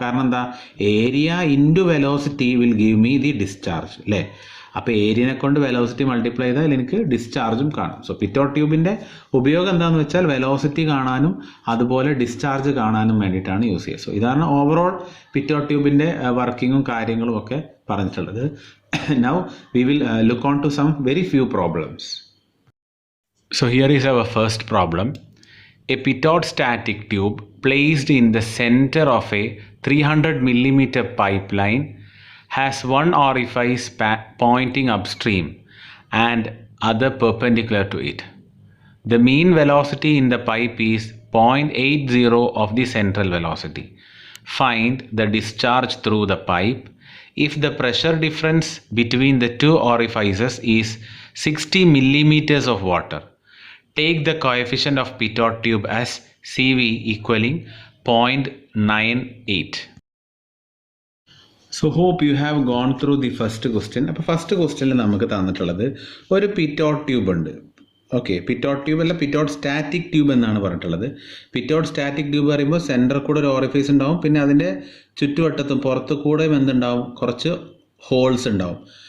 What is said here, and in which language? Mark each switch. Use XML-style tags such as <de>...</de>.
<ml>കാരണം എന്താ,</ml> <en>Area into velocity will give me the discharge അല്ലേ.</en> <ml>അപ്പോൾ ഏരിയനെ കൊണ്ട് വെലോസിറ്റി മൾട്ടിപ്ലൈ ചെയ്താൽ എനിക്ക് ഡിസ്ചാർജും കാണും. സോ പിറ്റോട്ട് ട്യൂബിൻ്റെ ഉപയോഗം എന്താണെന്ന് വെച്ചാൽ വെലോസിറ്റി കാണാനും അതുപോലെ ഡിസ്ചാർജ് കാണാനും വേണ്ടിയിട്ടാണ് യൂസ് ചെയ്യുക. സോ ഇതാണ് ഓവറോൾ പിറ്റോട്ട് ട്യൂബിൻ്റെ വർക്കിങ്ങും കാര്യങ്ങളും ഒക്കെ പറഞ്ഞിട്ടുള്ളത്.</ml> <en>Now we will look on to some very few problems. So here is our first problem. A pitot static tube placed in the center of a 300 mm pipeline has one orifice pointing upstream and other perpendicular to it. The mean velocity in the pipe is 0.80 of the central velocity. Find the discharge through the pipe if the pressure difference between the two orifices is 60 millimeters of water. Take the coefficient of pitot tube as CV equaling 0.98. So hope you have gone through the first question.</en> <ml>അപ്പോൾ first ക്വസ്റ്റ്യനിൽ നമുക്ക് തന്നിട്ടുള്ളത് ഒരു പിറ്റോട്ട് tube ഉണ്ട്. Okay, പിറ്റോട്ട് tube അല്ല, പിറ്റോട്ട് static tube എന്നാണ് പറഞ്ഞിട്ടുള്ളത്. പിറ്റോട്ട് static tube പറയുമ്പോൾ സെൻറ്ററിൽ കൂടെ ഒരു ഓറിഫൈസ് ഉണ്ടാവും, പിന്നെ അതിൻ്റെ ചുറ്റുവട്ടത്തും പുറത്തു കൂടെയും എന്തുണ്ടാവും, കുറച്ച് ഹോൾസ് ഉണ്ടാവും.</ml>